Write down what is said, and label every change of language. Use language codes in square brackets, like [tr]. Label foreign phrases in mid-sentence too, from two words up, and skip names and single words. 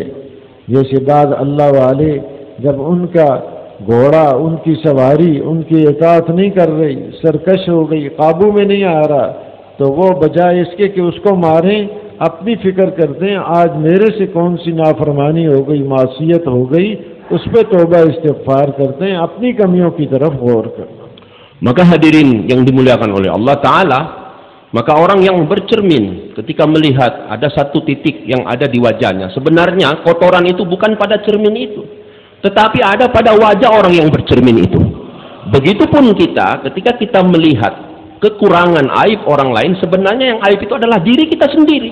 [ur] جیسے بعد اللہ والے جب ان کا گھوڑا، ان کی سواری ان کی اطاعت نہیں کر رہی، سرکش ہو گئی، قابو میں نہیں آ رہا، تو وہ بجائے اس کے کہ اس کو ماریں، اپنی فکر کرتے ہیں آج میرے سے کون سی نافرمانی ہو گئی، معصیت ہو گئی، اس پر توبہ استغفار کرتے ہیں، اپنی کمیوں کی طرف غور کرنا. [id] Maka hadirin yang dimuliakan oleh Allah Ta'ala, maka orang yang bercermin ketika melihat ada satu titik yang ada di wajahnya, sebenarnya kotoran itu bukan pada cermin itu, tetapi ada pada wajah orang yang bercermin itu. Begitupun kita, ketika kita melihat kekurangan aib orang lain, sebenarnya yang aib itu adalah diri kita sendiri.